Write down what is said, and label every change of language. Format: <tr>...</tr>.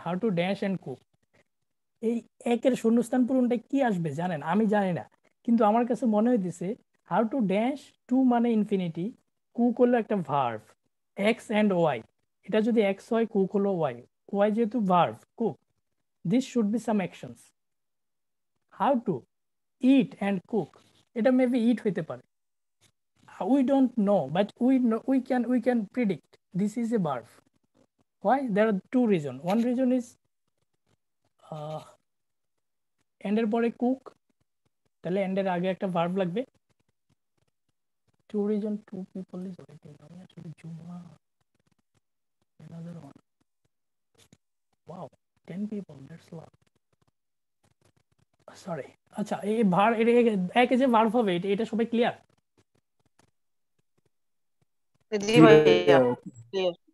<bn>How to dash and cook, এই একের শূন্যস্থান পূরণটা কি আসবে জানেন? আমি জানি না, কিন্তু আমার কাছে মনে হইতেছে হাউ টু ড্যাশ, টু মানে ইনফিনিটি, কুক হলো একটা ভার্ভ, এক্স অ্যান্ড ওয়াই, এটা যদি এক্স হয় কুক হলো ওয়াই, ওয়াই যেহেতু verb cook,</bn> <en>This should be some actions. How to eat and cook,</en> <bn>এটা মেবি ইট হইতে পারে,</bn> <en>we don't know, but we can predict this is a verb. Why? There are two reasons. One reason is</en> <bn>end এর পরে cook, তাহলে end এর আগে একটা verb লাগবে।</bn> <en>Two reason, two people is waiting.</en> <bn>আমি আসলে জুমা,</bn> <en>another one. Wow, 10 people, that's a lot. Sorry.</en> <bn>আচ্ছা, এই ভার একে যে verb হবে এটা সবাই ক্লিয়ার? জি ভাইয়া,</bn> <en>clear।</en>